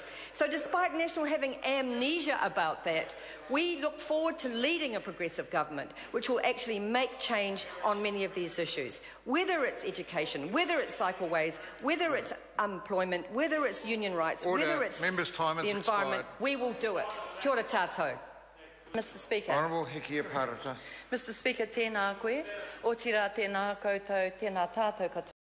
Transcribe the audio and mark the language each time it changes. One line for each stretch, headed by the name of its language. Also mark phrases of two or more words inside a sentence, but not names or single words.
English: So despite National having amnesia about that, we look forward to leading a progressive government which will actually make change on many of these issues. Whether it's education, whether it's cycleways, whether it's employment, whether it's union rights, whether it's Members' time has the environment, expired. we will do it.
Māori: Kia ora tātou.
English: Mr Speaker. Honourable Hikia Parata. Mr Speaker,
Māori: tēnā koe. O tira tēnā koutou, tēnā tātou katoa.